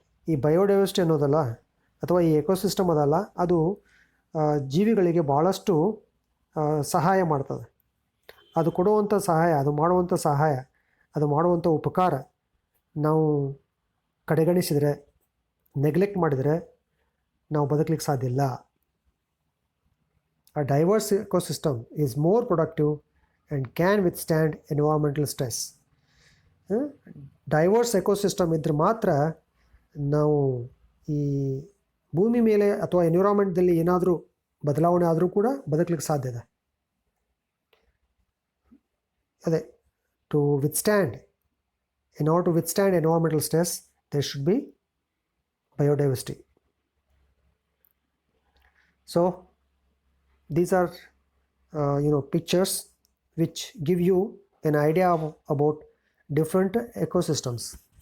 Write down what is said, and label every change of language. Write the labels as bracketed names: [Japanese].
[Kannada] ಈ ಬಯೋಡೈವರ್ಸಿಟಿ ಅನ್ನೋದಲ್ಲ ಅಥವಾ ಈ ಎಕೋಸಿಸ್ಟಮ್ ಅದಲ್ಲ, ಅದು ಜೀವಿಗಳಿಗೆ ಭಾಳಷ್ಟು ಸಹಾಯ ಮಾಡ್ತದೆ. ಅದು ಕೊಡುವಂಥ ಸಹಾಯ, ಅದು ಮಾಡುವಂಥ ಸಹಾಯ, ಅದು ಮಾಡುವಂಥ ಉಪಕಾರ ನಾವು ಕಡೆಗಣಿಸಿದರೆ, ನೆಗ್ಲೆಕ್ಟ್ ಮಾಡಿದರೆ ನಾವು ಬದುಕಲಿಕ್ಕೆ ಸಾಧ್ಯ ಇಲ್ಲ. [English] A diverse ecosystem is more productive and can withstand environmental stress. [Kannada] Divorce ecosystem ಇದ್ರೆ ಮಾತ್ರ ನಾವು ಈ ಭೂಮಿ ಮೇಲೆ ಅಥವಾ ಎನ್ವಿರಾನ್ಮೆಂಟ್ದಲ್ಲಿ ಏನಾದರೂ ಬದಲಾವಣೆ ಆದರೂ ಕೂಡ ಬದುಕಲಿಕ್ಕೆ ಸಾಧ್ಯ ಇದೆ. ಅದೇ [English] To withstand, in order to withstand environmental stress there should be biodiversity. So these are pictures which give you an idea about different ecosystems.